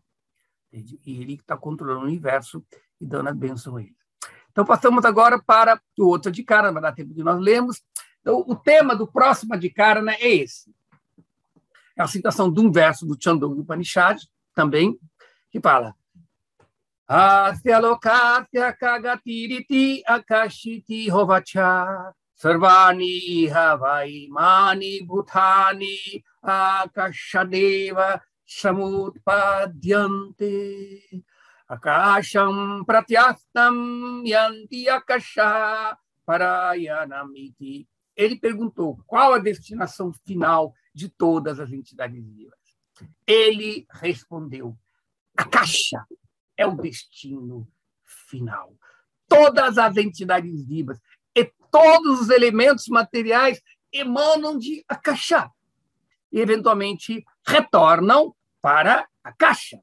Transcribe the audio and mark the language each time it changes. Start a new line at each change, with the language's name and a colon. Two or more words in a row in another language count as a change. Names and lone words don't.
Portuguese: E ele está controlando o universo e dando a bênção a ele. Então, passamos agora para o outro Adhikara, vai dar tempo de nós lermos. Então, o tema do próximo Adhikara é esse. É a citação de um verso do Chandogya Upanishad, também, que fala
Sanskrit: अस्य लोकस्य कागतिरिति आकाशिति होवाच सर्वाणि हवै मनि भूतानि आकाशादेव समुत्पद्यन्ते आकाशम् प्रत्यस्तम् यन्ति आकाश परायणमिति.
Portuguese: Ele perguntou qual a destinação final de todas as entidades vivas. Ele respondeu: Akasha é o destino final. Todas as entidades vivas e todos os elementos materiais emanam de Akasha e, eventualmente, retornam para Akasha.